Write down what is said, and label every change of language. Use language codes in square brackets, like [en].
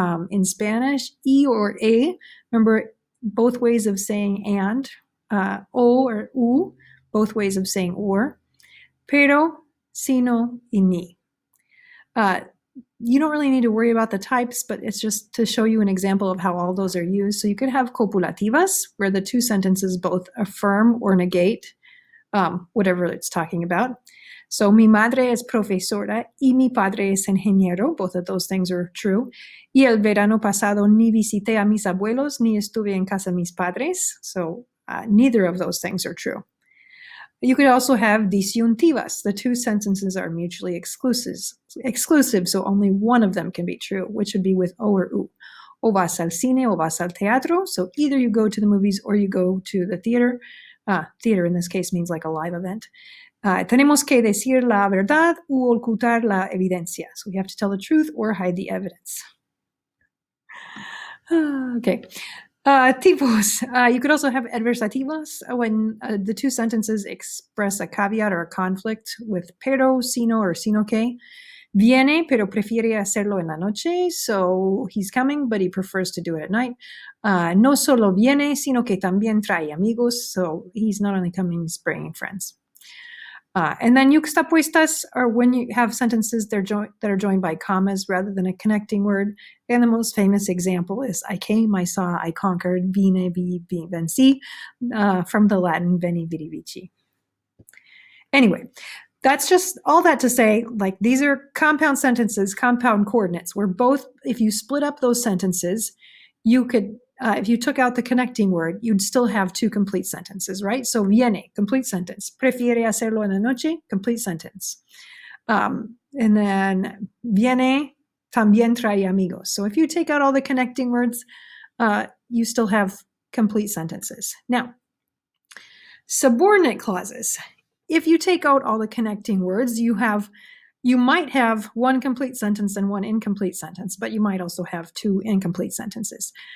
[en] In Spanish, y or a, remember both ways of saying and, o or u, both ways of saying or, pero, sino, y ni. You don't really need to worry about the types, but it's just to show you an example of how all those are used. So you could have copulativas, where the two sentences both affirm or negate whatever it's talking about. [es] So mi madre es profesora y mi padre es ingeniero. [en] Both of those things are true. [es] Y el verano pasado ni visité a mis abuelos ni estuve en casa de mis padres. [en] So neither of those things are true. You could also have disyuntivas. The two sentences are mutually exclusive, so only one of them can be true, which would be with o or u. [es] O vas al cine o vas al teatro. [en] So either you go to the movies or you go to the theater. Theater in this case means like a live event. [es] Tenemos que decir la verdad u ocultar la evidencia. [en] So we have to tell the truth or hide the evidence. Okay. Tipos. You could also have adversativos when the two sentences express a caveat or a conflict with pero, sino, or sino que. [es] Viene, pero prefiere hacerlo en la noche. [en] So he's coming, but he prefers to do it at night. [es] No solo viene, sino que también trae amigos. [en] So he's not only coming, he's bringing friends. And then yuxtapuestas are when you have sentences that are joined by commas rather than a connecting word. And the most famous example is I came, I saw, I conquered, vine, vi, venci, from the Latin veni, vidi, vici. Anyway, that's just all that to say, like, these are compound sentences, compound coordinates, where both, if you split up those sentences, you could, if you took out the connecting word, you'd still have two complete sentences, right? [es] So viene, complete sentence. Prefiere hacerlo en la noche, complete sentence. And then viene, también trae amigos. [en] So if you take out all the connecting words, you still have complete sentences. Now, subordinate clauses. If you take out all the connecting words, you might have one complete sentence and one incomplete sentence, but you might also have two incomplete sentences.